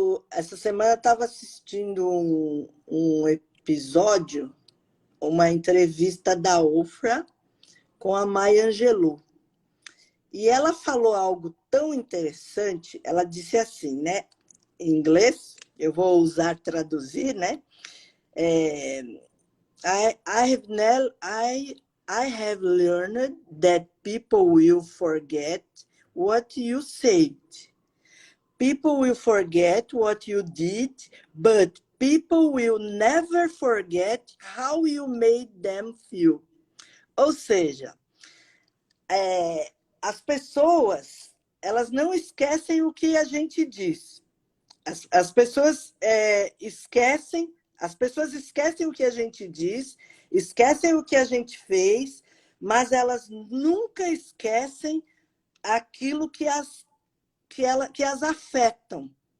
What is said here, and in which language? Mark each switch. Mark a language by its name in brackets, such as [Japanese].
[Portuguese] Essa semana estava assistindo um episódio, uma entrevista da Ofra com a Maya Angelou. E ela falou algo tão interessante, ela disse assim, né? Em inglês, eu vou usar traduzir, né? [English] I have learned that people will forget what you said. People will forget what you did, but people will never forget how you made them feel. [Portuguese] Ou seja, as pessoas, elas não esquecem o que a gente diz. As pessoas esquecem o que a gente diz, esquecem o que a gente fez, mas elas nunca esquecem aquilo que as afetam.